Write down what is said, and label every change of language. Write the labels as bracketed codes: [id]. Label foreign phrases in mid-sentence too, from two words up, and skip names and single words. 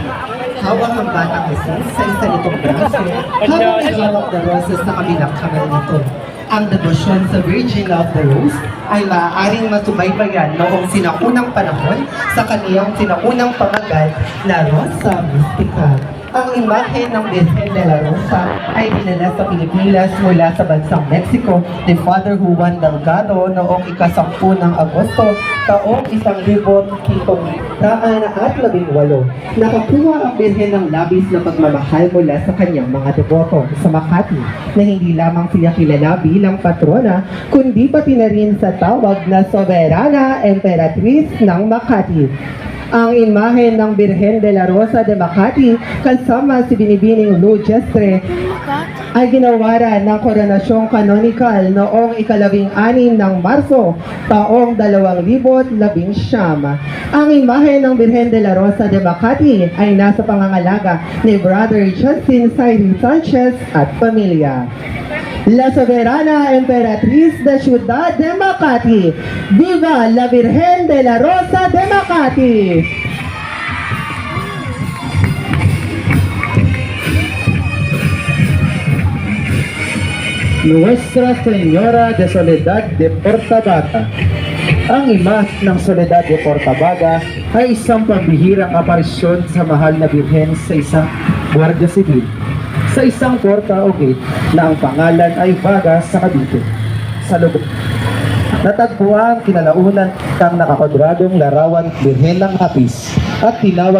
[tl] Hawak ang batang Jesus sa isa nitong braso habang nagawak na roses sa kabilang kamay nito. Ang debosyon sa Virgin of the Rose ay maaaring masubaybayan noong sinaunang panahon sa kaniyang sinaunang pamagat na Rosa Mystica. Ang imahe ng Birhen de la Rosa ay dinala sa Pilipinas mula sa bansang Mexico ni Father Juan Delgado noong ika-10 ng Agosto taong 1718. Nakakuha ang Birhen ng labis na pagmamahal mula sa kanyang mga deboto sa Makati na hindi lamang siya kilala bilang patrona kundi pati na rin sa tawag na Soberana Emperatriz ng Makati. Ang imahe ng Birhen de la Rosa de Makati kasama si Binibining Lou Gestre ay ginawaran ng koronasyong canonical noong ika-19 ng Marso taong 2019. Ang imahe ng Birhen de la Rosa de Makati ay nasa pangangalaga ni Brother Justin Sairi Sanchez at pamilya. [es] La Soberana Emperatriz de Ciudad de Makati. Viva la Virgen de la Rosa de Makati! Nuestra Señora de Soledad de Portabaga. [tl] Ang ima ng Soledad de Portabaga ay isang pambihirang aparisyon sa mahal na birhen sa isang Guardia Civil sa isang porta o gate na ang pangalan ay Baga sa Cavite. Sa lugar natagpuan kinalaunan ng nakakwadradong larawan Birhen ng Hapis at tinawag